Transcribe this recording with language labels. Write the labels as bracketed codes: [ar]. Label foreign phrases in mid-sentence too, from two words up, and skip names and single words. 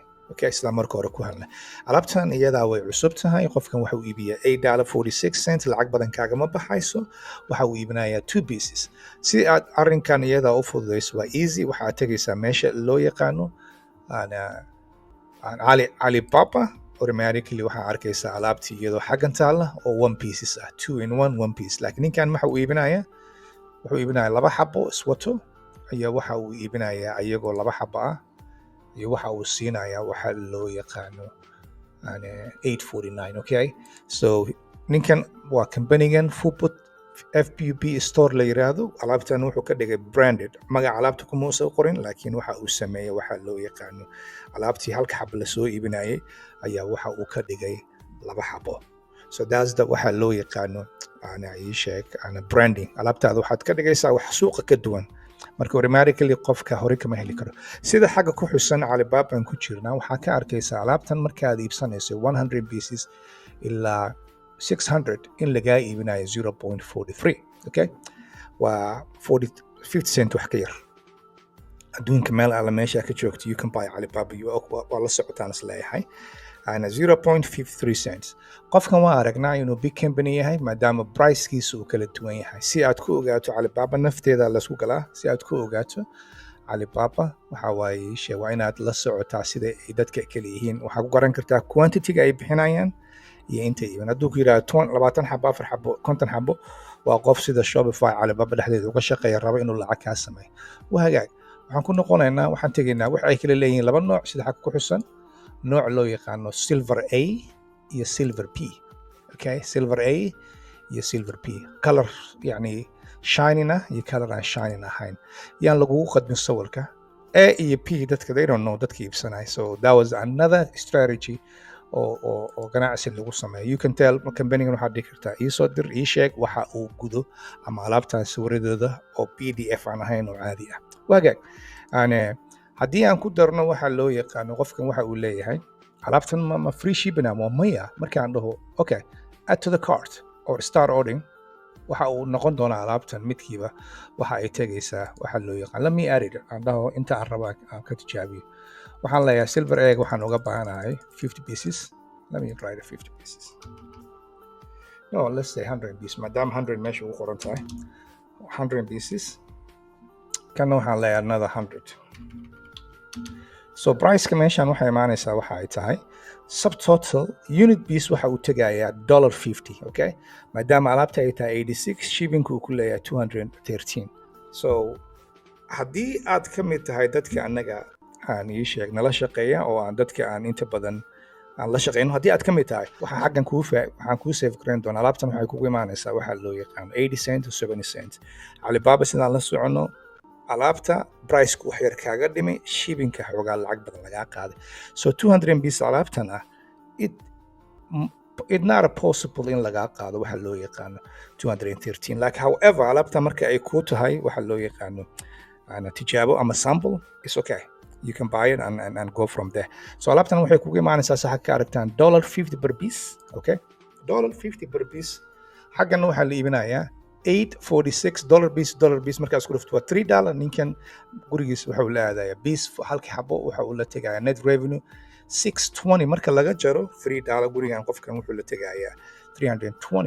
[so] Okay, sidaan marka hore ku helnay. Alaabtan iyada way cusub tahay, qofkan waxa uu iibiyaa $8.46 lacag badan kaagama baxayso. Waxa uu iibinayaa 2 pieces. Si aad arrinkan iyada u fududeyso waa easy, waxaad tagaysaa meesha loo yaqaano Alibaba. Automatically waxaa arkaysaa alaabtii iyadoo xaggan taalla oo 1 pieces ah, 2 in 1 1 piece. Laakiin ninkan waxa uu iibinayaa laba xabo iswato, iyo waxa uu iibinayaa ayagoo laba xabo ah, iyo waxa uu siinayaa waxa loo yaqaano $8.49. Okay, so ninkan waa companygan Fuput FPP store la yiraahdo. Alaabtan wuxuu ka dhigay branded, magaca alaabta kuma soo qorin, laakiin waxa uu sameeyay waxa loo yaqaano alaabtii halka xabo la soo iibinayay ayaa waxa uu ka dhigay laba xabo. [en] So that's the [so] waxa loo yaqaano [en] branding. [so] Alaabtaada waxaad ka dhigaysaa wax suuqa ka duwan, marka automatically qofka hore kama heli karo. Sida xagga ku xusan Alibaba ku jirna waxaa ka arkaysaa alaabtan markaad iibsanayso 100 pieces ilaa 600 in lagaa iibinayo 0.43. Okay, waa 50 cent wax ka yar. Adduunka meel alla meesha ka joogto [en] you can buy [so] Alibaba, waa la socotaan isleeyahay. 0.53 cents. Qofkan waa aragnaa inuu [en] big company [so] yahay maadaama pricekiisu uu kala duwan yahay. Si aad ku ogaato Alibaba nafteeda la isku galaa, si aad ku ogaato Alibaba waxa waaye waa inaad la socotaa sida ay dadka kale yihiin. Waxaad ku garan kartaa quantity-ga ay bixinayaan iyo inta iibin. Hadduu ku yiraahdo 20 xabo, 4 xabo, 50 xabo, waa qof sida Shopify Alibaba dhexdeeda uga shaqeeya raba inuu lacag ka sameeyo. Waa hagaag. Waxaan ku noqonaynaa, waxaan tegaynaa wax ay kala leeyihiin laba nooc sida xagga ku xusan. nooc loo yaqaano Silver A iyo Silver P. Okay, Silver A iyo Silver P. Color yani shining ah iyo color aan shining ahayn. Yaan lagugu qadmin sawirka. A iyo P dadka [en] they don't know [so] dadka iibsanay. [en] So that was another strategy [so] oo ganacsi lagu sameeyo. [en] You can tell [so] company-gan waxaad dhihi kartaa ii soo dir, ii sheeg waxa uu gudo ama alaabtaan sawiradooda oo PDF aan ahayn oo caadi ah. Waagaag. Haddii aan ku darno waxa loo yaqaano qofkan waxa uu leeyahay alaabtan ma [en] free shipping [so] ama maya, markaan dhaho okay [en] add to the cart or start ordering [so] waxa uu noqon doonaa alaabtan midkiiba waxa ay tagaysaa waxa loo yaqaan [en] let me add it. [so] Aan dhaho inta aan rabaa aan ka tijaabiyo. Waxaan leeyahay [en] silver egg [so] waxaan uga baahanahay 50 pieces. [en] Let me write 50 pieces. No, let's say 100 pieces. [so] Maadaama 100 meesha ugu qoran tahay 100 pieces. Kana waxaan leeyahay another 100. So price-ka meeshan waxay imaanaysaa waxa ay tahay [en] subtotal unit piece [so] waxa uu tagayaa $50. Okay, maadaama alaabta ay tahay 86, shipping-ku uu ku leeyahay 213. So haddii aad ka mid tahay dadka annaga aan ii sheeg nala shaqeeya oo aan dadka aan inta badan aan la shaqeyno, haddii aad ka mid tahay waxaan kuu save gareyn doonaa. Alaabtan waxay kugu imaanaysaa waxa loo yaqaano [en] 80 cent to 70 cent. [so] Alibaba sidaan la socono alaabta price-ku wax yar kaaga dhimay, shipping-ka xoogaa lacag badan lagaa qaaday. So 200 pieces alaabtan ah [en] it not possible [so] in lagaa qaado waxa loo yaqaano 213. [en] Like however [so] alaabta marka ay ku tahay waxa loo yaqaano tijaabo ama [en] sample, it's okay, you can buy it and go from there. [so] So alaabtan waxay kugu imaanaysaa saxa ka aragtaan $50 [en] per piece. Okay, $50 per piece. [so] Xaggan waxaa la iibinayaa $8.46 piece. Markaas ku dhufto waa $3. Ninkan gurigiis waxa uu la aadayaa piece halkii xabo waxa uu la tegayaa [en] net revenue [so] $6.20. Marka laga jaro $3 gurigan qofkan wuxuu la tegayaa $320.